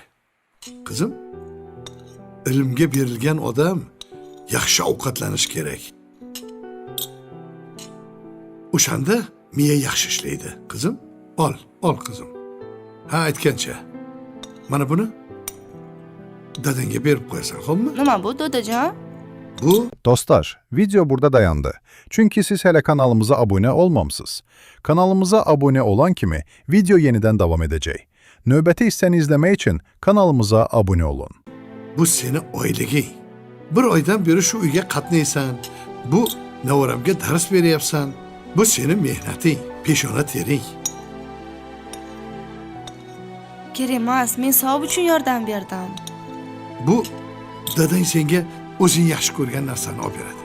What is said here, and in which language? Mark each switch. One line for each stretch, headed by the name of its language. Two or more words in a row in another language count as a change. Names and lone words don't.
Uzbek: Qizim, ilmga berilgan odam yaxshi ovqatlanish kerak. O'shanda miya yaxshi ishlaydi. Qizim, ol qizim. Ha, aytgancha. Mana buni dadangga berib qo'yasan, xo'pmi? Nima bu, dodajon? Bu
Turkish: Dostlar, video burada dayandı. Çünkü siz hele kanalımıza abone olmamsınız. Kanalımıza abone olan kimi video yeniden devam edecek.
Azerbaijani: Növbəti hissəni
Turkish: izlemek için kanalımıza abone olun.
Uzbek: bu seni oyliging. Bir oydan beri şu uyga qatnaysan. Bu navoramga dars beryapsan. Bu seni mehnating, peshona tering. Kerak emas, men savob uchun yordam berdim. Bu dadang senga o'zing yaxshi ko'rgan narsani olib beradi.